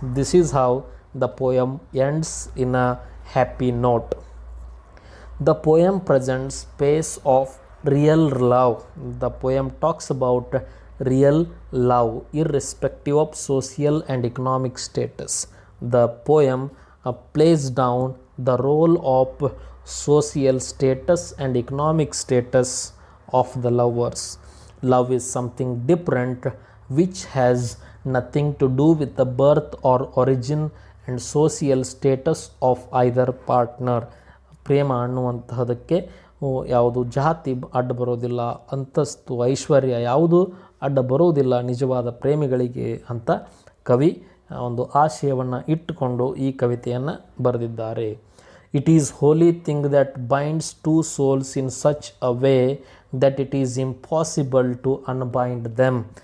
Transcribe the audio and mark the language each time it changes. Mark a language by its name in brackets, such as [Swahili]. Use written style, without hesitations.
[English] This is how the poem ends in a happy note. The poem presents space of real love. The poem talks about real love irrespective of social and economic status. The poem plays down the role of social status and economic status of the lovers. Love is something different which has nothing to do with the birth or origin and social status of either partner. [Kannada] ಪ್ರೇಮ ಅನ್ನುವಂತಹದಕ್ಕೆ ಯಾವುದು ಜಾತಿ ಅಡ್ಡ ಬರೋದಿಲ್ಲ, ಅಂತಸ್ತು ಐಶ್ವರ್ಯ ಯಾವುದು ಅಡ್ಡ ಬರೋದಿಲ್ಲ ನಿಜವಾದ ಪ್ರೇಮಿಗಳಿಗೆ ಅಂತ ಕವಿ ಒಂದು ಆಶಯವನ್ನು ಇಟ್ಟುಕೊಂಡು ಈ ಕವಿತೆಯನ್ನು ಬರೆದಿದ್ದಾರೆ. [English] It is holy thing that binds two souls in such a way that it is impossible to unbind them.